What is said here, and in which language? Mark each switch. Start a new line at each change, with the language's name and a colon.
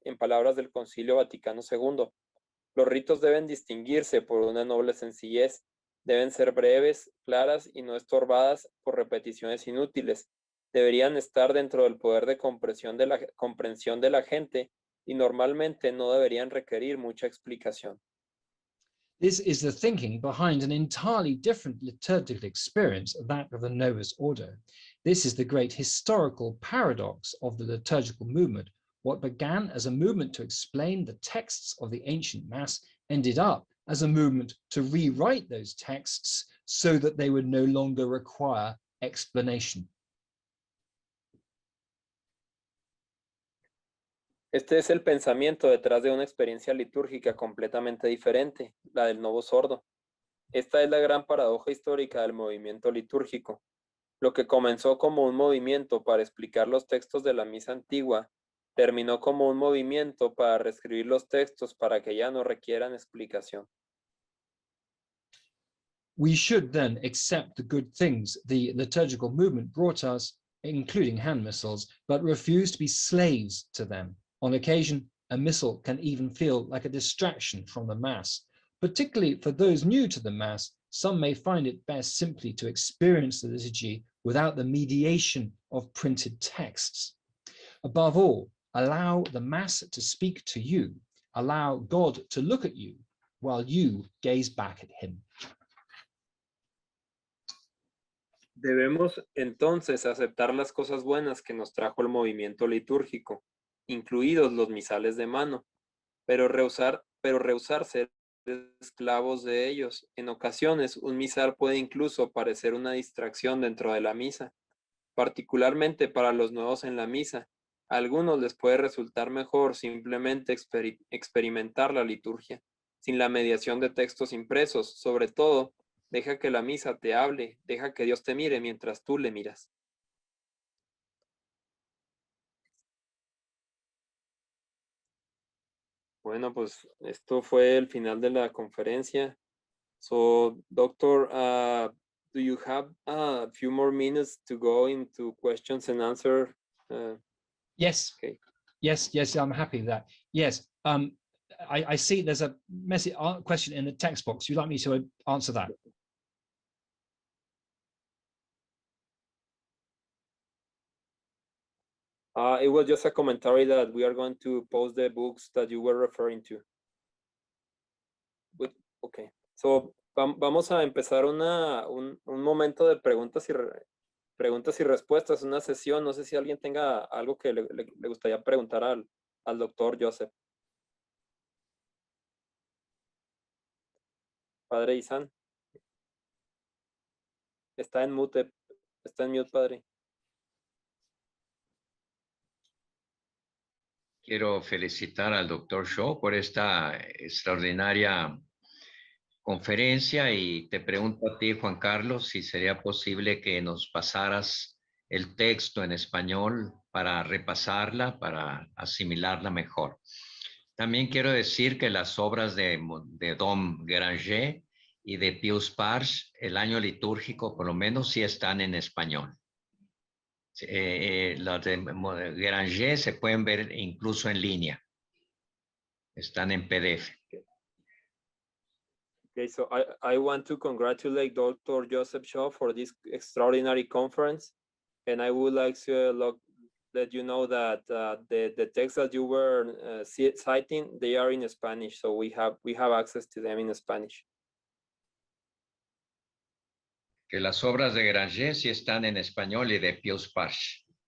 Spanish: En palabras del Concilio Vaticano II, los ritos deben distinguirse por una noble sencillez, deben ser breves, claras y no estorbadas por repeticiones inútiles. Deberían estar dentro del poder de comprensión de la gente y normalmente no deberían requerir mucha explicación.
English: This is the thinking behind an entirely different liturgical experience, that of the Novus Ordo. This is the great historical paradox of the liturgical movement. What began as a movement to explain the texts of the ancient Mass ended up as a movement to rewrite those texts so that they would no longer require explanation.
Spanish: Este es el pensamiento detrás de una experiencia litúrgica completamente diferente, la del Novus Ordo. Esta es la gran paradoja histórica del movimiento litúrgico. Lo que comenzó como un movimiento para explicar los textos de la misa antigua, terminó como un movimiento para reescribir los textos para que ya no requieran explicación.
English: We should then accept the good things the liturgical movement brought us, including hand missals, but refuse to be slaves to them. On occasion, a missal can even feel like a distraction from the Mass. Particularly for those new to the Mass, some may find it best simply to experience the liturgy without the mediation of printed texts. Above all, allow the Mass to speak to you. Allow God to look at you while you gaze back at him.
Spanish: Debemos entonces aceptar las cosas buenas que nos trajo el movimiento litúrgico, incluidos los misales de mano, pero rehusar ser esclavos de ellos. En ocasiones, un misal puede incluso parecer una distracción dentro de la misa, particularmente para los nuevos en la misa. A algunos les puede resultar mejor simplemente experimentar la liturgia, sin la mediación de textos impresos. Sobre todo, deja que la misa te hable, deja que Dios te mire mientras tú le miras. Bueno, pues esto fue el final de la conferencia.
English: So, Doctor, do you have a few more minutes to go into questions and answers? Yes. Okay. Yes, I'm happy with that. Yes, I see there's a message question in the text box. You'd like me to answer that? It was just a commentary that we are going to post the books that you were referring to. But, okay, so
Spanish: vamos a empezar un momento de preguntas y respuestas, una sesión. No sé si alguien tenga algo que le gustaría preguntar al doctor Joseph. Padre Isan. Está en mute, padre. Quiero felicitar al doctor Shawn por esta extraordinaria conferencia y te pregunto a ti, Juan Carlos, si sería posible que nos pasaras el texto en español para repasarla, para asimilarla mejor. También quiero decir que las obras de Dom Granger y de Pius Pars, el año litúrgico por lo menos sí están en español. Las de Granger se pueden ver incluso en línea. Están en PDF.
English: Okay, so I want to congratulate Dr. Joseph Shaw for this extraordinary conference. And I would like to let you know that the texts that you were citing, they are in Spanish. So we have access to them in Spanish.
Spanish: Que las obras de Granger sí están en español y de Pius Pars.